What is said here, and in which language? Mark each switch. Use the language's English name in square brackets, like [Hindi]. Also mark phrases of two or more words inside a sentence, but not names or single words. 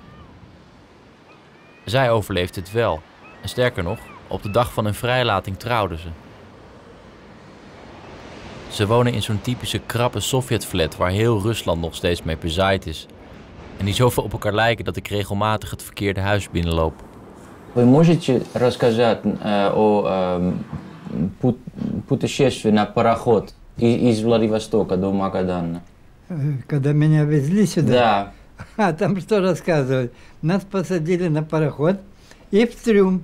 [Dutch] Zij overleefde het wel. En sterker nog, op de dag van hun vrijlating trouwden ze. Ze wonen in zo'n typische krappe Sovjetflat waar heel Rusland nog steeds mee bezaaid is. En die zoveel op elkaar lijken dat ik regelmatig het verkeerde huis binnenloop. [Russian] Вы можете рассказать о путешествии на пароход из Владивостока до Магадана? Когда меня везли сюда? Да. Там что рассказывать? Нас посадили на пароход и в трюм.